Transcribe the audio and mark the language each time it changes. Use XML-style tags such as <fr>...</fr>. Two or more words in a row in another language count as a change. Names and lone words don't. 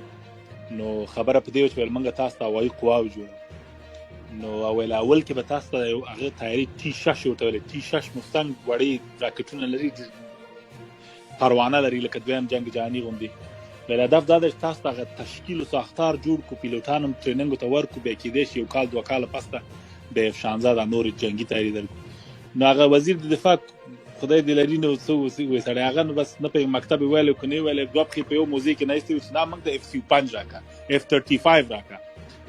<ps>نو خبره په دې وه چې ویل موږ تاسو ته هوایي قواو جوړوو. نو ویل اول کې به تاسو ته هغه طیارې T-6 ورته ویلې. T-6 مستنګ وړې راکټونه لري، پروانه لري لکه دویم جنګ جهاني غوندې. ویل هدف دا ده چې تاسو ته هغه تشکیل و ساختار جوړ کړو، پیلوټان هم ټریننګو ته ورکړو، بیا کېدای شي 1 کال 2 کاله پس ته د F-16 دا نورې جنګي طیارې درکړو. نو هغه وزیر د دفاع خدای دې لري نو څه وایي سړی، هغه نو بس نه په مکتب یې ویلی که نه یې ویلی، 2 پښې په یو موزې کې نایستې وي چې دا موږ ته F-35 راکړه، F-35 راکړه.</ps>